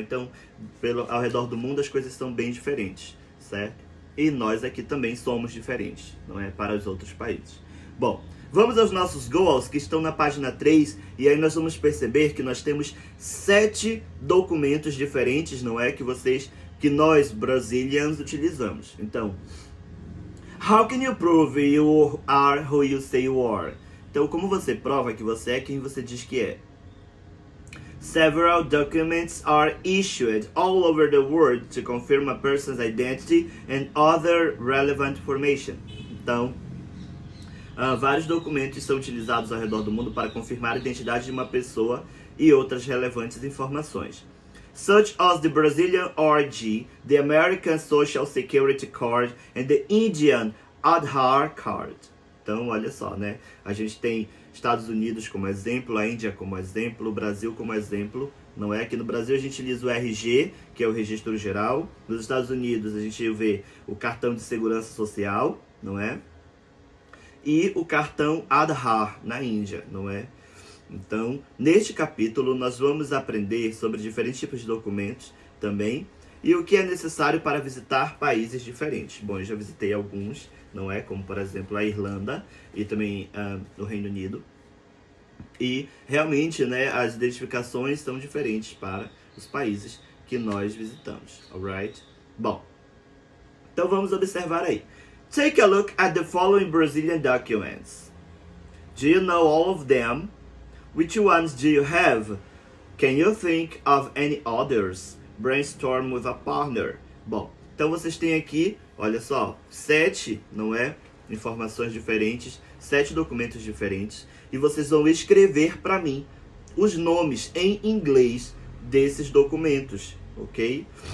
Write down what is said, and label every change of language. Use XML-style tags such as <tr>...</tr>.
<pt>Então, ao redor do mundo as coisas são bem diferentes, certo? E nós aqui também somos diferentes, não é? Para os outros países. Bom, vamos aos nossos goals que estão na página 3, e aí nós vamos perceber que nós temos 7 documentos diferentes, não é? Que nós, Brazilians, utilizamos. Então,</pt> <en>how can you prove you are who you say you are?</en> <pt>Então, como você prova que você é quem você diz que é?</pt> <en>Several documents are issued all over the world to confirm a person's identity and other relevant information.</en> <pt>Então, vários documentos são utilizados ao redor do mundo para confirmar a identidade de uma pessoa e outras relevantes informações,</pt> <en>such as the Brazilian RG, the American Social Security Card and the Indian Aadhaar Card.</en> <pt>Então, olha só, né? A gente tem Estados Unidos como exemplo, a Índia como exemplo, o Brasil como exemplo, não é? Aqui no Brasil a gente utiliza o RG, que é o Registro Geral. Nos Estados Unidos a gente vê o Cartão de Segurança Social, não é? E o cartão Aadhaar na Índia, não é? Então, neste capítulo nós vamos aprender sobre diferentes tipos de documentos também e o que é necessário para visitar países diferentes. Bom, eu já visitei alguns, não é? Como, por exemplo, a Irlanda e também o Reino Unido. E, realmente, né, as identificações são diferentes para os países que nós visitamos, alright? Bom, Então vamos observar aí.</pt> <en>Take a look at the following Brazilian documents. Do you know all of them? Which ones do you have? Can you think of any others? Brainstorm with a partner.</en> <pt>Bom, então vocês têm aqui, olha só, 7, não é? Informações diferentes, 7 documentos diferentes. E vocês vão escrever para mim os nomes em inglês desses documentos, ok?</pt>